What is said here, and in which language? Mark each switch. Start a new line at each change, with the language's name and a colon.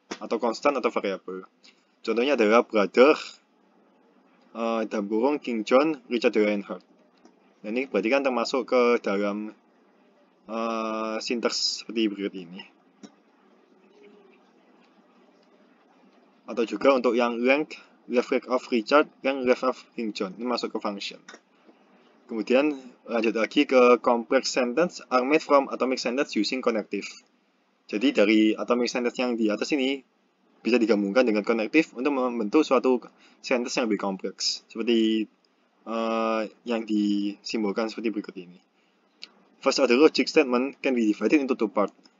Indonesian: Atau constant atau variable. Contohnya adalah brother dalam kurung King John, Richard Reinhardt. Nah, ini berarti kan termasuk ke dalam sintaks seperti berikut ini. Atau juga untuk yang
English: length, left leg of Richard, yang left of King John.
Indonesian: Ini masuk ke function. Kemudian lanjut lagi ke
English: complex sentence are made from atomic sentence using connective.
Indonesian: Jadi dari atomic sentence yang di atas ini bisa digabungkan dengan connective untuk membentuk suatu sentence yang lebih kompleks. Seperti yang disimbolkan seperti berikut ini.
English: First order logic statement can be divided into two parts.